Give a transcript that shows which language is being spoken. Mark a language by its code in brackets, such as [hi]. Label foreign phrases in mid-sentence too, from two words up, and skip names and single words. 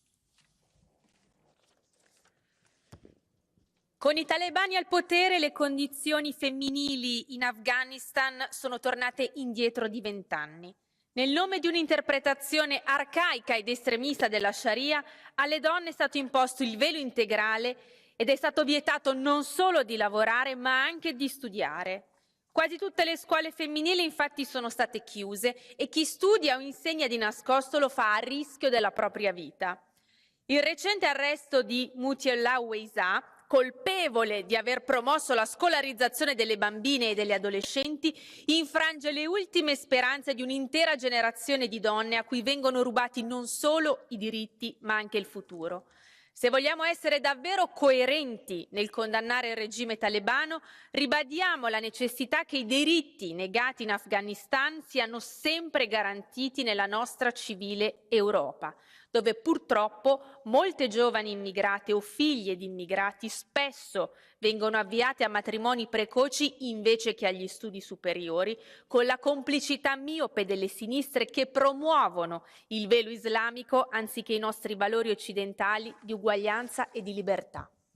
[it] Con i talebani al potere le condizioni femminili in Afghanistan sono tornate indietro di 20 anni. Nel nome di un'interpretazione arcaica ed estremista della Sharia, alle donne è stato imposto il velo integrale ed è stato vietato non solo di lavorare ma anche di studiare. Quasi tutte le scuole femminili infatti sono state chiuse e chi studia o insegna di nascosto lo fa a rischio della propria vita. Il recente arresto di Mutiullah Veza, colpevole di aver promosso la scolarizzazione delle bambine e delle adolescenti, infrange le ultime speranze di un'intera generazione di donne a cui vengono rubati non solo i diritti ma anche il futuro. Se vogliamo essere davvero coerenti nel condannare il regime talebano, ribadiamo la necessità che i diritti negati in Afghanistan siano sempre garantiti nella nostra civile Europa, dove purtroppo molte giovani immigrate o figlie di immigrati spesso vengono avviate a matrimoni precoci invece che agli studi superiori, con la complicità miope delle sinistre che promuovono il velo islamico anziché i nostri valori occidentali di uguaglianza e di libertà.